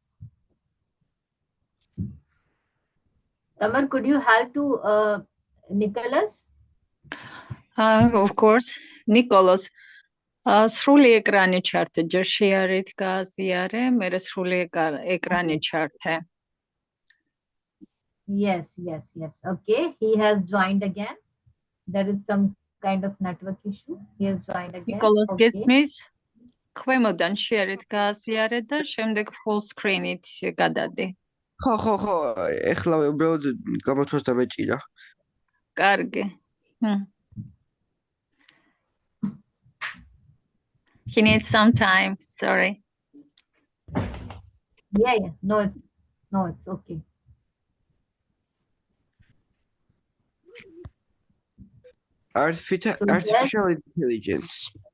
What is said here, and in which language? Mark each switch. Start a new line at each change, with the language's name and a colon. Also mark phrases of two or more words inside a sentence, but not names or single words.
English: Tamar, could you help to Nicholas? Of course, Nicholas.
Georgian: სრული ეკრანი ჩართე ჯერ შეარეთ გააზიარე მერე სრული ეკრანი ჩართე
English: Yes. Okay, he has joined again. There is some kind of network issue. He has joined again. Nicholas Okay.
Georgian: გესმის ქვემოდან შეარეთ გააზიარე და შემდეგ
English: full screen-
Georgian: ით გადადე. ხო, ეხლა უბრალოდ გამოთვას დამეჭირა. კარგი.
English: He needs some time, sorry. Yeah. No, it's okay. Artificial intelligence.